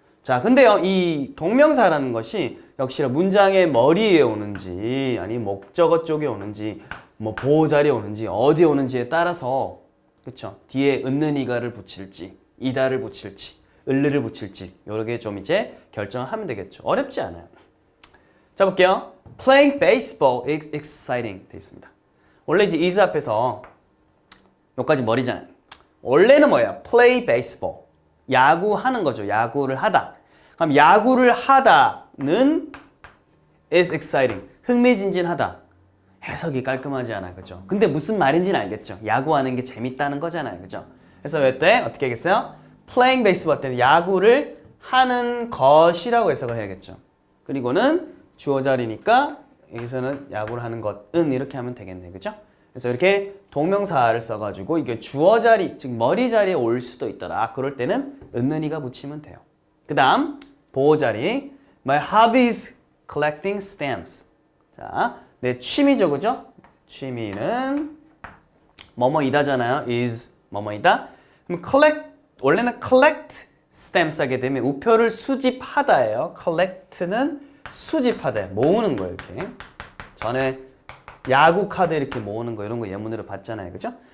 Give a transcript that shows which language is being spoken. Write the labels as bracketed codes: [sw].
[ko] 자, 근데요, 이 동명사라는 것이 역시나 문장의 머리에 오는지, 아니 목적어 쪽에 오는지, 뭐 보호자리에 오는지, 어디에 오는지에 따라서, 그쵸? 뒤에 은는 이가를 붙일지, 이다를 붙일지, 을르를 붙일지, 요렇게 좀 이제 결정을 하면 되겠죠. 어렵지 않아요. 자, 볼게요. [en] Playing baseball is exciting [ko] 돼 있습니다. 원래 이제 is 앞에서 여기까지 머리잖아요. 원래는 뭐예요? [en] Play baseball. [ko] 야구하는 거죠. 야구를 하다. 그럼 야구를 하다, 거는 [en] is exciting. [ko] 흥미진진하다. 해석이 깔끔하지 않아. 그죠? 근데 무슨 말인지는 알겠죠? 야구하는 게 재밌다는 거잖아요. 그죠? 그래서 이때 어떻게 하겠어요? [en] playing baseball [ko] 때는 야구를 하는 것이라고 해석을 해야겠죠. 그리고는 주어 자리니까 여기서는 야구를 하는 것은 이렇게 하면 되겠네. 그죠? 그래서 이렇게 동명사를 써가지고 이게 주어 자리, 즉 머리 자리에 올 수도 있더라. 그럴 때는 은는이가 붙이면 돼요. 그 다음 보호 자리. [en] My hobby is collecting stamps. [ko] 자, 내 취미죠. 그죠? 취미는 뭐뭐이다잖아요. is 뭐뭐이다. 그럼 collect, 원래는 [en] collect stamps [ko] 하게 되면 우표를 수집하다예요. collect는 수집하다, 모으는 거예요. 이렇게. 전에 야구 카드 이렇게 모으는 거 이런 거 예문으로 봤잖아요. 그죠?